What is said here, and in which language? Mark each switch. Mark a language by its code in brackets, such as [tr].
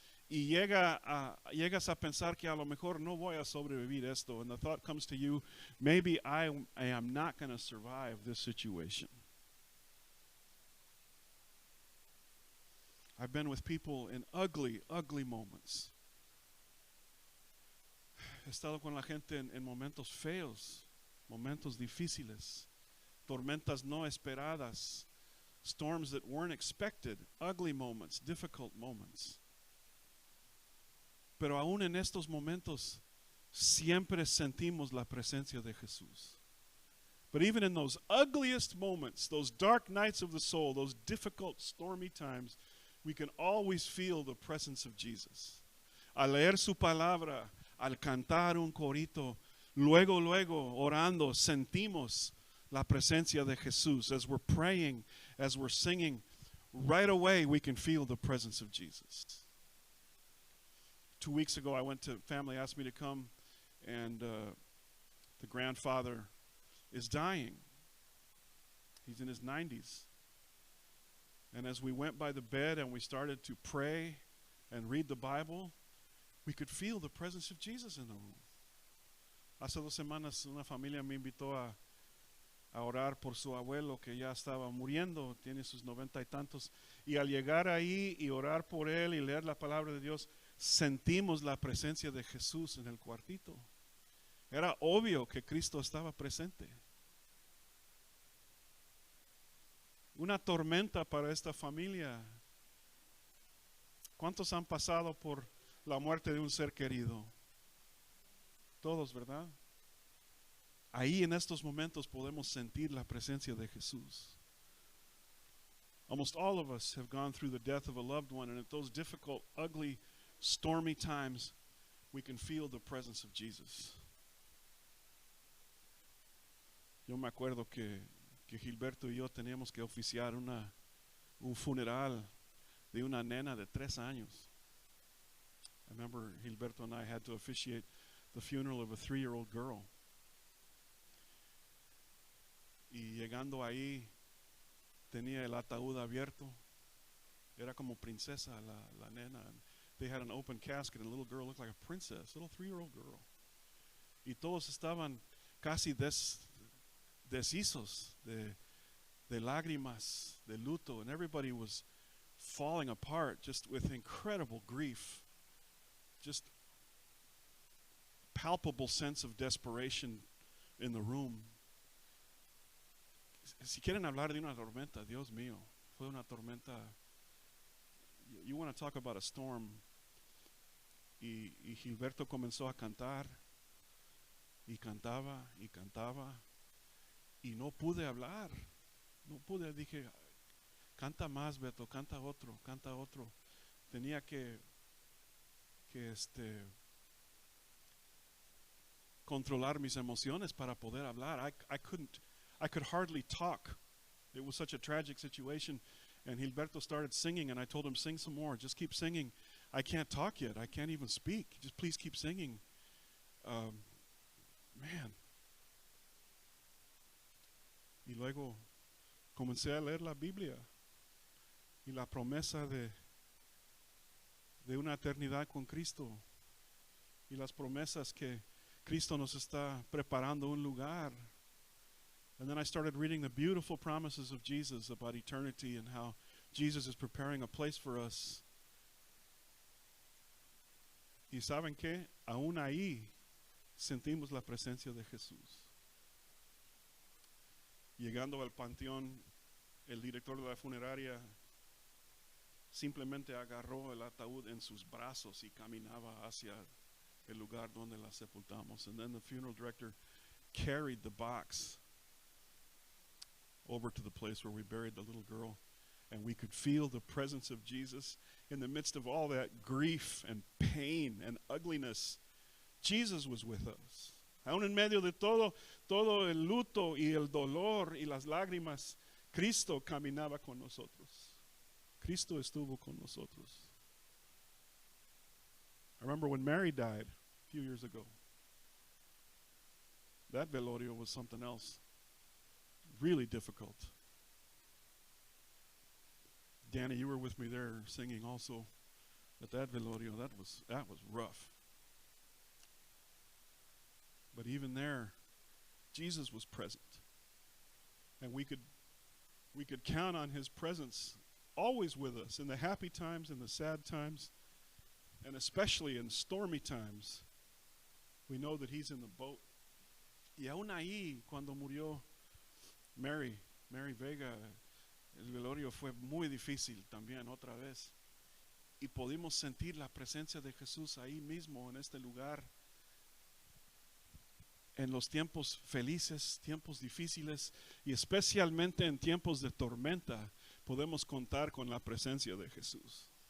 [es] Y llegas a pensar que a lo mejor no voy a sobrevivir esto. [en] And the thought comes to you, maybe I am not going to survive this situation. I've been with people in ugly, ugly moments. [es] He estado con la gente en momentos feos, momentos difíciles, tormentas no esperadas, [en] storms that weren't expected, ugly moments, difficult moments. [es] Pero aún en estos momentos, siempre sentimos la presencia de Jesús. [en] But even in those ugliest moments, those dark nights of the soul, those difficult, stormy times, we can always feel the presence of Jesus. [es] Al leer su palabra, al cantar un corito, luego, orando, sentimos la presencia de Jesús. [en] As we're praying, as we're singing, right away we can feel the presence of Jesus. 2 weeks ago, family asked me to come, and the grandfather is dying. He's in his 90s. And as we went by the bed and we started to pray and read the Bible, we could feel the presence of Jesus in the room. [es] Hace 2 semanas una familia me invitó a orar por su abuelo que ya estaba muriendo, tiene sus 90 y tantos, y al llegar ahí y orar por él y leer la palabra de Dios, sentimos la presencia de Jesús en el cuartito. Era obvio que Cristo estaba presente. Una tormenta para esta familia. ¿Cuántos han pasado por la muerte de un ser querido? Todos, ¿verdad? Ahí en estos momentos podemos sentir la presencia de Jesús. [en] Almost all of us have gone through the death of a loved one, and at those difficult, ugly, stormy times, we can feel the presence of Jesus. [es] Yo me acuerdo que Gilberto y yo teníamos que oficiar un funeral de una nena de 3 años. [en] I remember Gilberto and I had to officiate the funeral of a 3-year-old girl. [es] Y llegando ahí, tenía el ataúd abierto. Era como princesa la nena. [en] And they had an open casket, and the little girl looked like a princess, little 3-year-old girl. [es] Y todos estaban casi deshizos de lágrimas, de luto, [en] and everybody was falling apart just with incredible grief. Just palpable sense of desperation in the room. [es] Si quieren hablar de una tormenta, Dios mío, fue una tormenta. [en] You want to talk about a storm. [es] Y Gilberto comenzó a cantar, y cantaba, y no pude hablar. No pude, dije, canta más, Beto, canta otro. Tenía que controlar mis emociones para poder hablar. [en] I could hardly talk. It was such a tragic situation. And Gilberto started singing, and I told him, sing some more. Just keep singing. I can't talk yet. I can't even speak. Just please keep singing. Man. [es] Y luego comencé a leer la Biblia y la promesa de una eternidad con Cristo y las promesas que Cristo nos está preparando un lugar. [en] And then I started reading the beautiful promises of Jesus about eternity and how Jesus is preparing a place for us. [es] Y ¿saben qué? Aún ahí sentimos la presencia de Jesús. Llegando al panteón, el director de la funeraria simplemente agarró el ataúd en sus brazos y caminaba hacia el lugar donde la sepultamos. [en] And then the funeral director carried the box over to the place where we buried the little girl, and we could feel the presence of Jesus in the midst of all that grief and pain and ugliness. Jesus was with us. [es] Aún en medio de todo el luto y el dolor y las lágrimas, Cristo caminaba con nosotros. Cristo estuvo con nosotros. [en] I remember when Mary died a few years ago. That velorio was something else. Really difficult. Danny, you were with me there singing also at that velorio. That was rough. But even there, Jesus was present. And we could count on his presence always with us in the happy times and the sad times, and especially in stormy times. We know that he's in the boat. [es] Y aún ahí, cuando murió Mary Vega, el velorio fue muy difícil también otra vez. Y pudimos sentir la presencia de Jesús ahí mismo, en este lugar. En los tiempos felices, tiempos difíciles, y especialmente en tiempos de tormenta, podemos contar con la presencia de Jesús.